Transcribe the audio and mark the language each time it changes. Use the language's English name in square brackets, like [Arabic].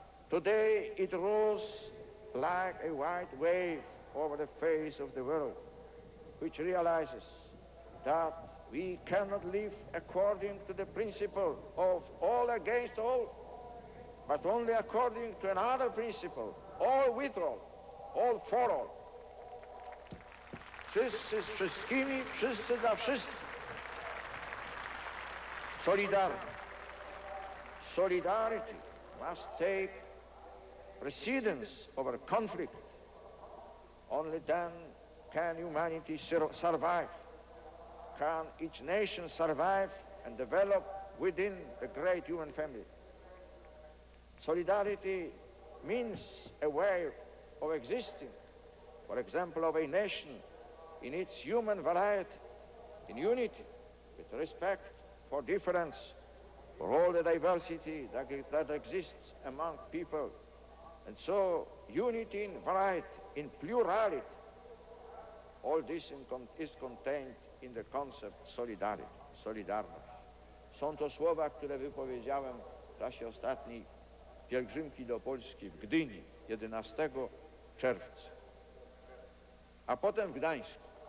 [English] Today it rose like a white wave over the face of the world, which realizes that we cannot live according to the principle of all against all, but only according to another principle, all with all, all for all. [Polish] Wszyscy z wszystkimi, wszyscy dla wszystkich. [English] Solidarity. Solidarity must take precedence over conflict. Only then can humanity survive. Can each nation survive and develop within the great human family. Solidarity means a way of existing, for example, of a nation in its human variety, in unity, with respect for difference, for all the diversity that exists among people. And so, unity in variety, in plurality, all this is contained in the concept solidarity, solidarność. [Polish] Są to słowa, które wypowiedziałem w czasie ostatniej pielgrzymki do Polski w Gdyni 11 czerwca, a potem w Gdańsku.